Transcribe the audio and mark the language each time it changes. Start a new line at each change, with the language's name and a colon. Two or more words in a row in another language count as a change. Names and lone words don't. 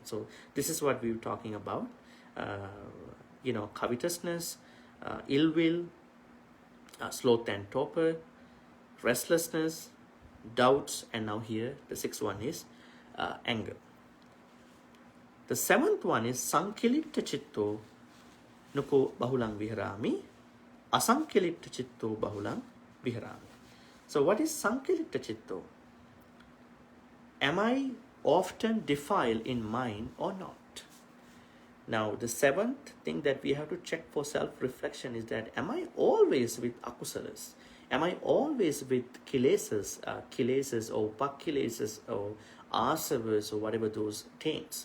English: So this is what we were talking about. Covetousness, ill will, sloth and torpor, restlessness, doubts, and now here the sixth one is anger. The seventh one is
Pali: sankilitta chitto nuko bahulang viharami, asankilitta chitto bahulang viharami.
English: So what is
Pali: sankilitta chitto?
English: Am I often defiled in mind or not? Now the seventh thing that we have to check for self-reflection is that, am I always with akusalas? Am I always with kilesas or pakilesas or asavas or whatever those taints?